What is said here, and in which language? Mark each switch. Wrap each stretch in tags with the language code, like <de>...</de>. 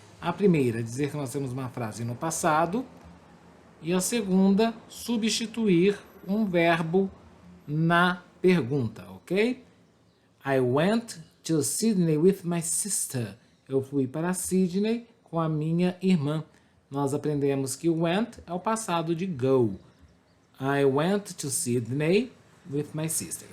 <pt>A primeira, dizer que nós temos uma frase no passado, e a segunda, substituir um verbo na pergunta, ok?</pt> <en>I went to Sydney with my sister.</en> <pt>Eu fui para Sydney com a minha irmã. Nós aprendemos que went é o passado de go.</pt> <en>I went to Sydney with my sister.</en>